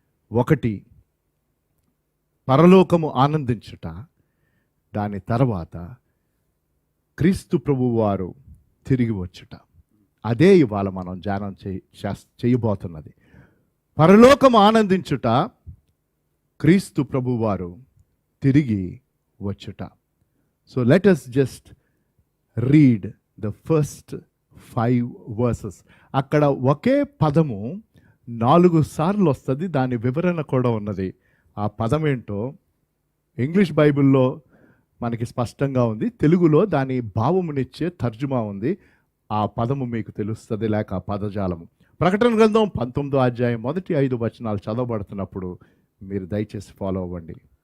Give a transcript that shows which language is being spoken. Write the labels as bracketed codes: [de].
[te] ఒకటి పరలోకము ఆనందించుట, దాని తర్వాత క్రీస్తు ప్రభువు వారు తిరిగి వచ్చుట. అదే ఇవాళ మనం ధ్యానం చేయబోతున్నది. పరలోకము ఆనందించుట, క్రీస్తు ప్రభువు వారు తిరిగి వచ్చుట. [en] So let us just read the first 5 verses. [te] అక్కడ ఒకే పదము 4 సార్లు వస్తుంది, దాని వివరణ కూడా ఉన్నది. ఆ పదం ఏంటో ఇంగ్లీష్ బైబిల్లో మనకి స్పష్టంగా ఉంది, తెలుగులో దాని భావమునిచ్చే తర్జుమా ఉంది. ఆ పదము మీకు తెలుస్తుంది, లేక ఆ పదజాలము. ప్రకటన గ్రంథం 19వ అధ్యాయం మొదటి 5 వచనాలు చదవబడుతున్నప్పుడు మీరు దయచేసి ఫాలో అవ్వండి.